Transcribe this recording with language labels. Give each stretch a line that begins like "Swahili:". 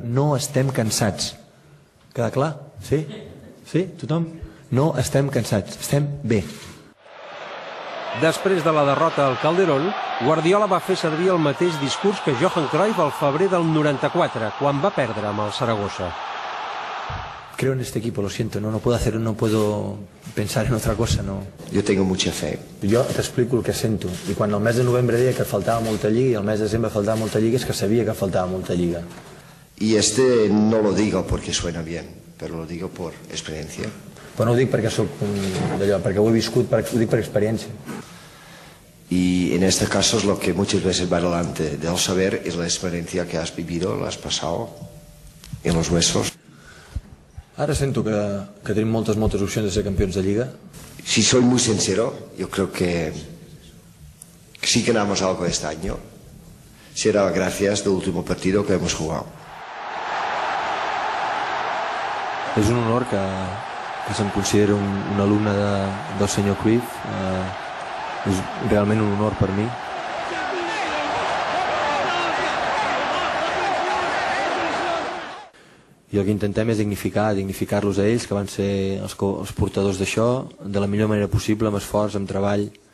Catalan: No estem cansats. Queda clar? Sí? Sí? Tothom? No estem cansats. Estem bé. Després de la derrota al Calderón, Guardiola va fer servir el mateix discurs que Johan Cruyff al febrer del 94, quan va perdre amb el Saragossa.
Spanish: Creo en este equipo, lo siento, no puedo pensar en otra cosa, no. Yo tengo mucha fe.
Catalan: Jo t'explico el que sento, i quan el mes de novembre deia que faltava molta lliga i el mes de desembre faltava molta lliga, és que sabia que faltava molta lliga.
Spanish: Y no lo digo porque suena bien, pero lo digo por experiencia.
Catalan: Però no ho dic perquè soc d'allò, perquè ho he viscut, ho dic per experiència.
Spanish: Y en este caso es lo que muchas veces va delante del saber, es la experiencia que has vivido, la has pasado en los huesos.
Catalan: Ara sento que tenim moltes opcions de ser campions de Lliga.
Spanish: Si soy muy sincero, yo creo que si ganamos algo este año, será gracias al último partido que hemos jugado.
Catalan: És un honor que se'm consideri un alumne del senyor Cruyff. És realment un honor per mi. I el que intentem és dignificar-los a ells, que van ser els portadors d'això, de la millor manera possible, amb esforç, amb treball.